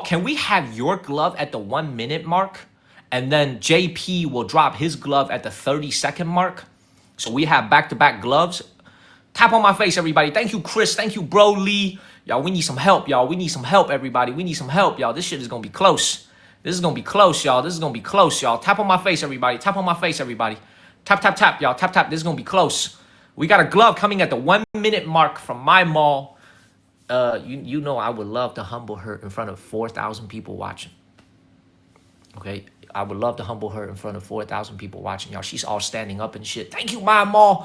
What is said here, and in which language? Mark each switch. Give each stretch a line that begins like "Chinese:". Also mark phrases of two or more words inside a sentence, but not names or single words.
English: Can we have your glove at the 1 minute mark, and then JP will drop his glove at the 30-second mark? So we have back-to-back gloves. Tap on my face, everybody. Thank you, Chris. Thank you, Bro Lee. Y'all, we need some help, y'all. We need some help, everybody. We need some help, y'all. This shit is gonna be close. This is gonna be close, y'all. This is gonna be close, y'all. Tap on my face, everybody. Tap on my face, everybody. Tap, tap, tap, y'all. Tap, tap. This is gonna be close. We got a glove coming at the 1 minute mark from my mall. You know I would love to humble her in front of 4,000 people watching. Okay, I would love to humble her in front of 4,000 people watching, y'all. She's all standing up and shit. Thank you, my mall.